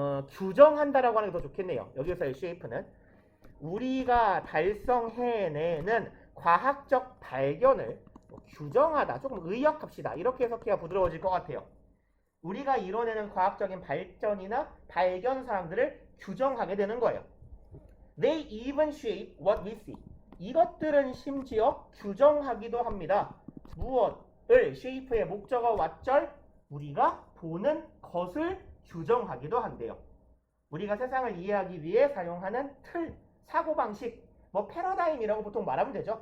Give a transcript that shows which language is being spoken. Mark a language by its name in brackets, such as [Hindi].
[Korean] 규정한다라고 하는 게 더 좋겠네요. 여기서의 shape는 우리가 달성해내는 과학적 발견을 규정하다, 조금 의역합시다. 이렇게 해석해야 부드러워질 것 같아요. 우리가 이뤄내는 과학적인 발전이나 발견 사항들을 규정하게 되는 거예요. [English] They even shape what we see. [Korean] 이것들은 심지어 규정하기도 합니다. 무엇을? shape의 목적어 왓절 우리가 보는 것을 규정하기도 한대요. 우리가 세상을 이해하기 위해 사용하는 틀, 사고방식, 패러다임이라고 보통 말하면 되죠.